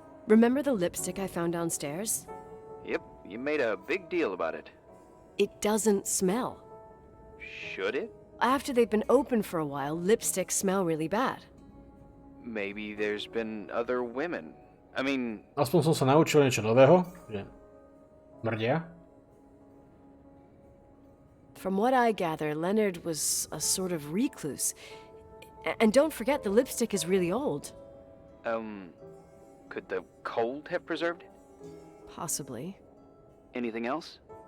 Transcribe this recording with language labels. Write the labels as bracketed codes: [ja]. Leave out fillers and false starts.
[en] Remember the lipstick I found downstairs? Yep, you made a big deal about it. It doesn't smell. Should it? After they've been open for a while, lipsticks smell really bad. Maybe there's been other women. I mean... [sk] Aspoň som sa naučil niečo nového, že mrdia. [en] From what I gather, Leonard was a sort of recluse. And don't forget, the lipstick is really old. Could the cold have preserved it? Possibly. Anything else?